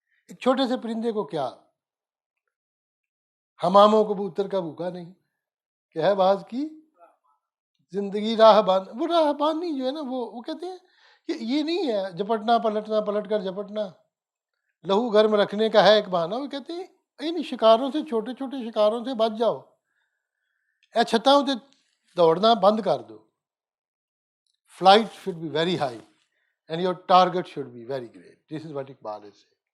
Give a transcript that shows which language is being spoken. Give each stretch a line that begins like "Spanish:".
Urdu: ایک چھوٹے سے پرندے کو کیا، حماموں کبوتر کا بھوکا نہیں، کہ ہے باز کی زندگی راہ بان. وہ راہ بانی جو ہے نا، وہ کہتے ہیں کہ یہ نہیں ہے جپٹنا پلٹنا، پلٹ کر جپٹنا، لہو گرم رکھنے کا ہے ایک بہانہ. وہ کہتے ہیں ان شکاروں سے، چھوٹے چھوٹے شکاروں سے بچ جاؤ.
Punjabi: اے چھتاؤں تے دوڑنا بند کر دو.
English: Flight should be very high and your target should be very great. This is what Iqbal is saying.